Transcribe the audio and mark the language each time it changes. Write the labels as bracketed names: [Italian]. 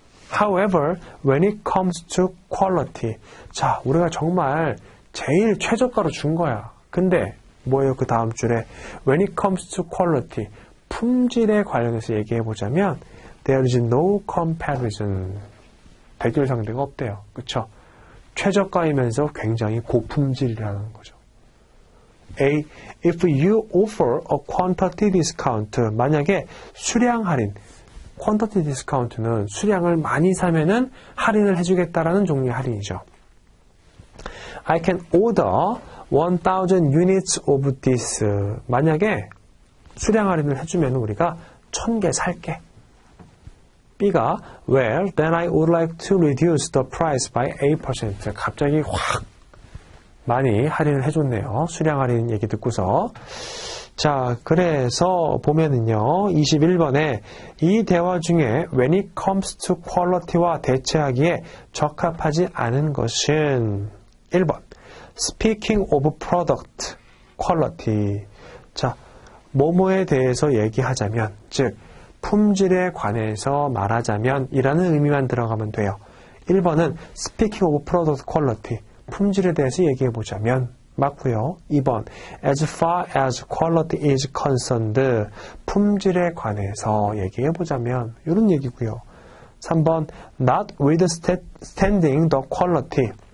[English] However, when it comes to quality. [Korean] 자, 우리가 정말 제일 최저가로 준 거야. 근데 뭐예요? 그 다음 줄에 [English] when it comes to quality. [Korean] 품질에 관련해서 얘기해 보자면 [English] there is no comparison. [Korean] 대결 상대가 없대요. 그쵸? 최저가이면서 굉장히 고품질이라는 거죠. [English] A. If you offer a quantity discount. [Korean] 만약에 수량 할인. quantity discount는 수량을 많이 사면은 할인을 해주겠다라는 종류의 할인이죠. [English] I can order 1,000 units of this. [Korean] 만약에 수량 할인을 해주면 우리가 1,000개 살게. [English] B가 Well, then I would like to reduce the price by 8%. [Korean] 갑자기 확 많이 할인을 해줬네요. 수량 할인 얘기 듣고서. 자, 그래서 보면은요. 21번에 이 대화 중에 [English] when it comes to quality [Korean] 와 대체하기에 적합하지 않은 것은 1번 [English] Speaking of product quality. [Korean] 자, 뭐뭐에 대해서 얘기하자면, 즉 품질에 관해서 말하자면 이라는 의미만 들어가면 돼요. [English] 1번은 Speaking of product quality. [Korean] 품질에 대해서 얘기해보자면 맞고요. [English] 2번 As far as quality is concerned. [Korean] 품질에 관해서 얘기해보자면 이런 얘기고요. [English] 3번 Notwithstanding the quality.